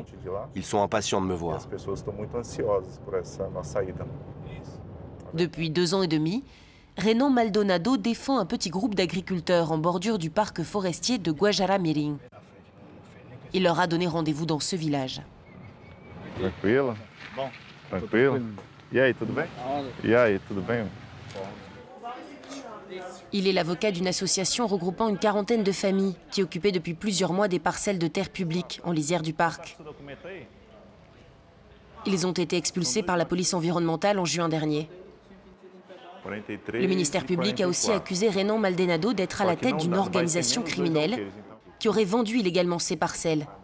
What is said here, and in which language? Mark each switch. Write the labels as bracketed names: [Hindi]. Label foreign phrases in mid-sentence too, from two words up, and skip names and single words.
[French] Ils sont impatients de me voir. Depuis 2 ans et demi, Renan Maldonado défend un petit groupe d'agriculteurs en bordure du parc forestier de Guajará-Mirim. Il leur a donné rendez-vous dans ce village. [Portuguese] Tranquilo? Tranquilo? E aí, tudo bem? E aí, tudo bem? [French] Il est l'avocat d'une association regroupant une quarantaine de familles qui occupaient depuis plusieurs mois des parcelles de terre publique en lisière du parc. Ils ont été expulsés par la police environnementale en juin dernier. Le ministère public a aussi accusé Renan Maldonado d'être à la tête d'une organisation criminelle qui aurait vendu illégalement ces parcelles.